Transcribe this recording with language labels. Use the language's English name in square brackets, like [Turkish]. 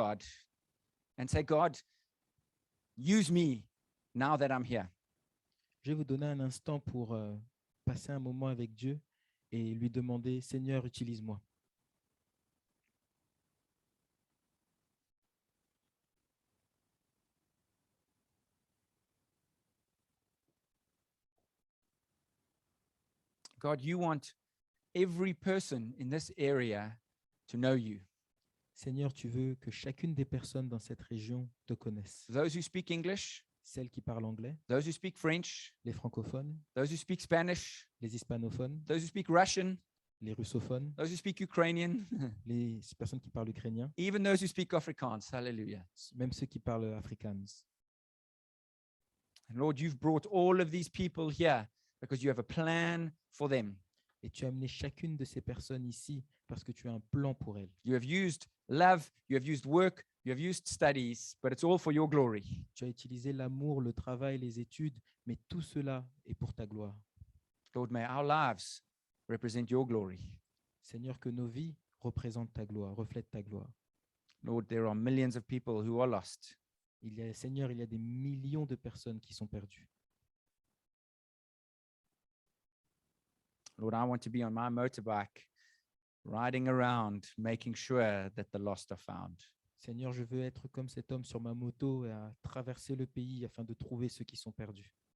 [English] God and say, God, use me now that I'm here. [French] Je vais vous donner un instant pour passer un moment avec Dieu et lui demander, Seigneur, utilise-moi. [English] God, you want every person in this area to know you. [French] Seigneur, tu veux que chacune des personnes dans cette région te connaisse. [English] Those who speak English, [French] Celles qui parlent anglais, [English] those who speak French, [French] les francophones, [English] those who speak Spanish, [French] les hispanophones, [English] those who speak Russian, [French] les russophones, [English] those who speak Ukrainian, [French] les personnes qui parlent ukrainien, [English] even those who speak Afrikaans. Hallelujah. [French] même ceux qui parlent afrikaans. [English] And Lord, you've brought all of these people here because you have a plan for them. [French] Et tu as amené chacune de ces personnes ici parce que tu as un plan pour elles. [English] You have used love, you have used work, you have used studies, but it's all for your glory. [French] Tu as utilisé l'amour, le travail, les études, mais tout cela est pour ta gloire. [English] Lord, may our lives represent your glory. [French] Seigneur, que nos vies représentent ta gloire, reflètent ta gloire. [English] Lord, there are millions of people who are lost. [French] Seigneur, il y a des millions de personnes qui sont perdues. [English] Lord, I want to be on my motorbike, riding around, making sure that the lost are found. [French] Seigneur, je veux être comme cet homme sur ma moto et à traverser le pays afin de trouver ceux qui sont perdus.